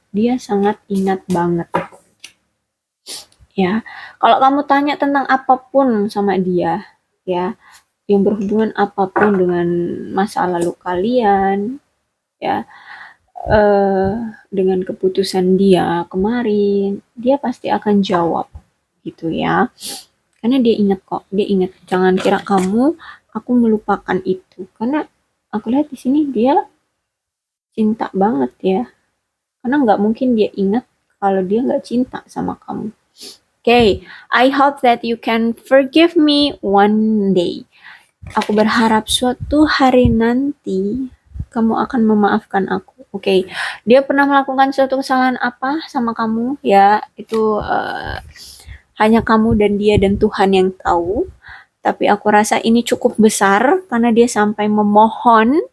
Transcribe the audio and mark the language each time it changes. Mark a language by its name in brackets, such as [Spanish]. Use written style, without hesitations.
[Indonesian] Dia sangat ingat banget. Ya, kalau kamu tanya tentang apapun sama dia, ya, yang berhubungan apapun dengan masa lalu kalian, ya, dengan keputusan dia kemarin, dia pasti akan jawab, gitu ya. Karena dia ingat kok, dia ingat. Jangan kira kamu aku melupakan itu, karena aku lihat di sini dia cinta banget ya. Karena nggak mungkin dia ingat kalau dia nggak cinta sama kamu. [English] Okay, I hope that you can forgive me one day. [Indonesian] Aku berharap suatu hari nanti kamu akan memaafkan aku. Oke, dia pernah melakukan suatu kesalahan apa sama kamu? Ya, itu hanya kamu dan dia dan Tuhan yang tahu. Tapi aku rasa ini cukup besar karena dia sampai memohon.